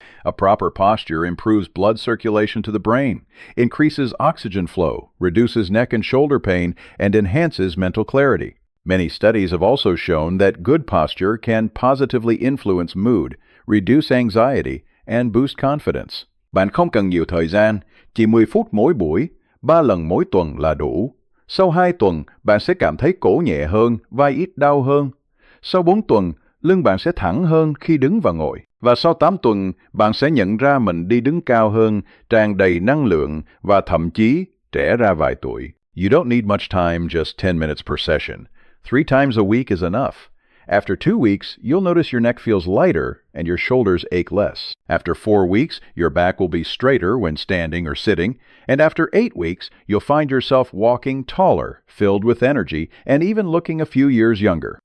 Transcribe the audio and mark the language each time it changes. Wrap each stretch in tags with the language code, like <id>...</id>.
<en>A proper posture improves blood circulation to the brain, increases oxygen flow, reduces neck and shoulder pain, and enhances mental clarity. Many studies have also shown that good posture can positively influence mood, reduce anxiety, and boost confidence.</en> <vi>Bạn không cần nhiều thời gian, chỉ 10 phút mỗi buổi, 3 lần mỗi tuần là đủ. Sau 2 tuần, bạn sẽ cảm thấy cổ nhẹ hơn, vai ít đau hơn. Sau 4 tuần, lưng bạn sẽ thẳng hơn khi đứng và ngồi. Và sau 8 tuần, bạn sẽ nhận ra mình đi đứng cao hơn, tràn đầy năng lượng và thậm chí trẻ ra vài tuổi.</vi> <en>You don't need much time, just 10 minutes per session. 3 times a week is enough. After 2 weeks, you'll notice your neck feels lighter and your shoulders ache less. After 4 weeks, your back will be straighter when standing or sitting. And after 8 weeks, you'll find yourself walking taller, filled with energy, and even looking a few years younger.</en>